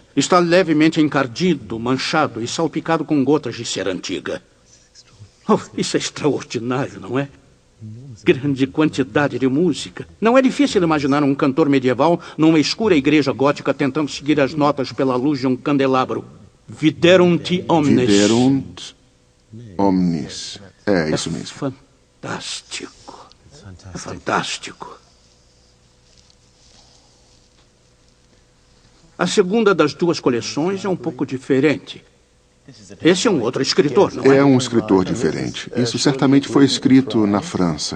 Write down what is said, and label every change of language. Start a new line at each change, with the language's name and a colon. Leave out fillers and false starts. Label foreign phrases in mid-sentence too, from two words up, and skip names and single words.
Portuguese: Está levemente encardido, manchado e salpicado com gotas de cera antiga. Oh, isso é extraordinário, não é? Grande quantidade de música. Não é difícil imaginar um cantor medieval numa escura igreja gótica tentando seguir as notas pela luz de um candelabro.
Latin: Viderunt omnes. Viderunt omnes.
Portuguese: É isso mesmo. Fantástico. É fantástico. A segunda das 2 coleções é um pouco diferente. Esse é um outro escritor, não é? É um escritor diferente. Isso certamente foi escrito na França.